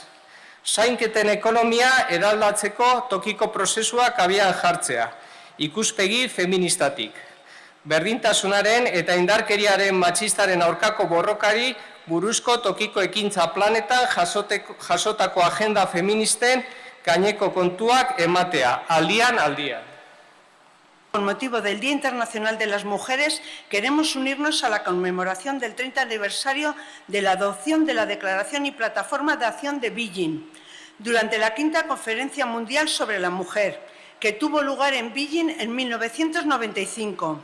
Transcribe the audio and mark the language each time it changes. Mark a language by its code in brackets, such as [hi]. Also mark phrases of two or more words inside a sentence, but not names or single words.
[eu] Zainketen ekonomia eraldatzeko tokiko prozesuak abian jartzea, ikuspegi feministatik. Berdintasunaren eta indarkeriaren matxistaren aurkako borrokari buruzko tokiko ekintza planetan jasotako agenda feministen gaineko kontuak ematea, aldian. [es] Con motivo del Día Internacional de las Mujeres, queremos unirnos a la conmemoración del 30 aniversario de la adopción de la Declaración y Plataforma de Acción de Beijing, durante la 5ª Conferencia Mundial sobre la Mujer, que tuvo lugar en Beijing en 1995.